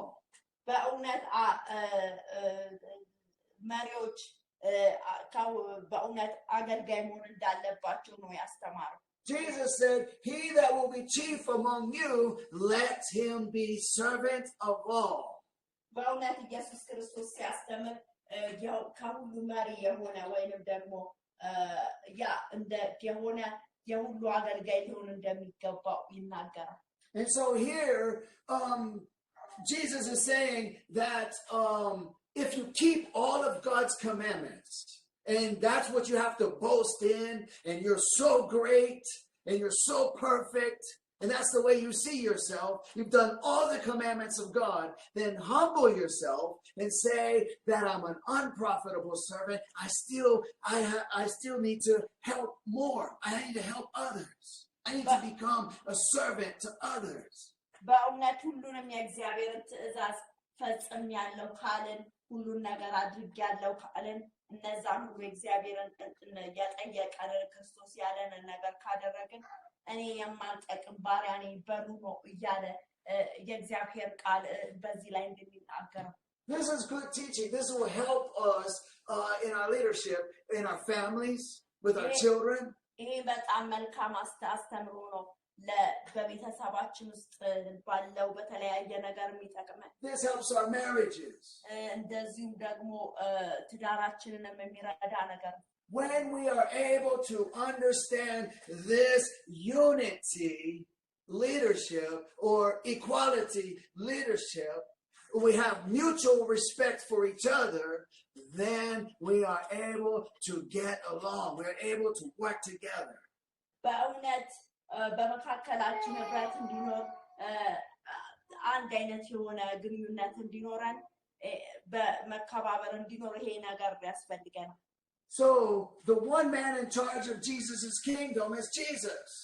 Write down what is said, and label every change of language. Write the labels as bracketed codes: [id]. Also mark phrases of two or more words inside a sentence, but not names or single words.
[am] በእውነት መሪዎች በእውነት አገልጋይ መሆን እንዳለባቸው ነው ያስተማረው [en] Jesus said, he that will be chief among you, let him be servant of all. [am] በእውነት ኢየሱስ ክርስቶስ ሲያስተምር ከሁሉ መሪ የሆነ ወይንም ደግሞ የሆነ የሁሉ አገልጋይ ሊሆን እንደሚገባው ይናገራል [en] And so here Jesus is saying that if you keep all of God's commandments, and that's what you have to boast in, and you're so great, and you're so perfect, and that's the way you see yourself, you've done all the commandments of God, then humble yourself and say that I'm an unprofitable servant. I still need to help more. I need to help others. I need to become a servant to others. [am] በእውነት ሁሉንም የእግዚአብሔርን ትእዛዝ ፈጽም ያለው ካልን ሁሉን ነገር አድርግ ያለው ካልን እነዛን ሁሉ እግዚአብሔርን ያጠየቀን ክርስቶስ ያለንን ነገር ካደረግን እኔ የማልጠቅም ባሪያ ነኝ በሉ ነው እያለ የእግዚአብሔር ቃል በዚህ ላይ እንደሚናገረው [en] This is good teaching. This will help us in our leadership, in our families, with our children. [am] ይሄ በጣም መልካም አስተምሮ ነው በቤተሰባችን ውስጥ ባለው በተለያየ ነገር የሚጠቅመን [en] This helps our marriages. [am] እንደዚሁም ደግሞ ትዳራችንንም የሚረዳ ነገር [en] When we are able to understand this unity leadership or equality leadership, we have mutual respect for each other, then we are able to get along. We are able to work together. [am] በእውነት በመካከላችን ህብረት እንዲኖር አንድ አይነት የሆነ ግንኙነት እንዲኖረን በመከባበር እንዲኖር ይሄ ነገር ያስፈልገናል [en] So the one man in charge of Jesus' kingdom is Jesus.